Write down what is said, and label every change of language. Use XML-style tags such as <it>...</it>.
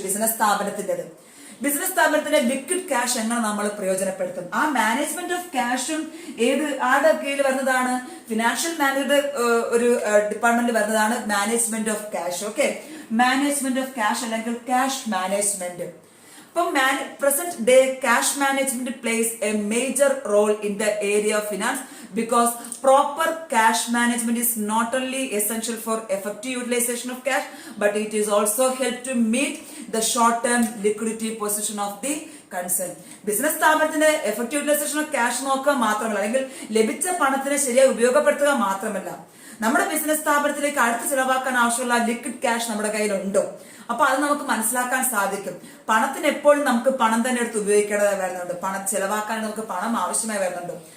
<ml>Business സ്ഥാപനത്തിൻ്റെത്. Business സ്ഥാപനത്തിന്റെ liquid cash എങ്ങനെ നമ്മൾ പ്രയോജനപ്പെടുത്തും? ആ മാനേജ്മെന്റ് ഓഫ് ക്യാഷും ആരുടെ കീഴിൽ വരുന്നതാണ്? ഫിനാൻഷ്യൽ മാനേജറുടെ ഒരു ഡിപ്പാർട്ട്മെന്റ് വരുന്നതാണ് management of cash. Okay, management of cash അല്ലെങ്കിൽ ക്യാഷ് മാനേജ്മെന്റ്.</ml> <en>അപ്പം present day cash management plays a major role in the area of finance because proper cash management is not only essential for effective utilization of cash but it is also help to meet the short term liquidity position of the concern.</en> <ml>Business സ്ഥാപനത്തിന്റെ effective utilisation of cash നോക്കുക മാത്രമല്ല, അല്ലെങ്കിൽ ലഭിച്ച പണത്തിനെ ശരിയായി ഉപയോഗപ്പെടുത്തുക മാത്രമല്ല, നമ്മുടെ business സ്ഥാപനത്തിലേക്ക് അടുത്ത് ചിലവാക്കാൻ ആവശ്യമുള്ള ലിക്വിഡ് ക്യാഷ് നമ്മുടെ കയ്യിലുണ്ടോ? അപ്പൊ അത് നമുക്ക് മനസ്സിലാക്കാൻ സാധിക്കും. പണത്തിന് എപ്പോഴും നമുക്ക് പണം തന്നെ എടുത്ത് ഉപയോഗിക്കേണ്ടതായി വരുന്നുണ്ട്, പണം ചെലവാക്കാൻ നമുക്ക് പണം ആവശ്യമായി വരുന്നുണ്ട്.</ml>